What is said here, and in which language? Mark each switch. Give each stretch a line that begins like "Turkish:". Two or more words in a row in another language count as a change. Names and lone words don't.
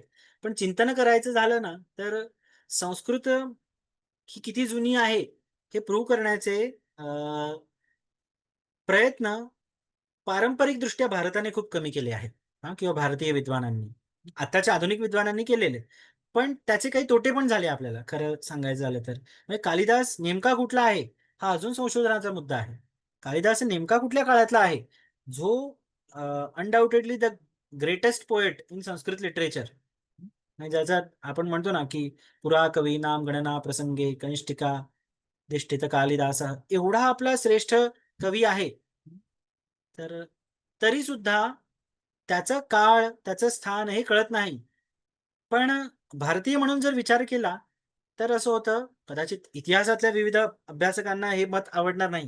Marathi: पण चिंतन करायचं झालं ना, तर संस्कृत ही किती जुनी आहे, हे प्रूव्ह करण्याचे अ, प्रयत्न पारंपरिकदृष्ट्या भारताने खूप कमी केले आहेत हां, किंवा भारतीय विद्वानांनी. आताच्या आधुनिक विद्वानांनी केलेले. पण त्याचे काही तोटे पण झाले आपल्याला खरं सांगायचं झालं तर. म्हणजे कालिदास नेमका कुठला आहे, हा अजून संशोधनाचा मुद्दा आहे. कालिदास नेमका कुठल्या काळातला आहे, जो
English: undoubtedly the greatest poet in Sanskrit literature.
Marathi: म्हणजे ज्याच्यात आपण म्हणतो ना, की
Sanskrit: पुरा कवीनाम गणना प्रसंगे कनिष्ठिका दिष्टित कालिदासः
Marathi: एवढा आपला श्रेष्ठ कवी आहे. तर तरी सुद्धा त्याचा काळ, त्याचं स्थान हे कळत नाही. पण भारतीय म्हणून जर विचार केला, तर असं होतं, कदाचित इतिहासातल्या विविध अभ्यासकांना हे मत आवडणार नाही.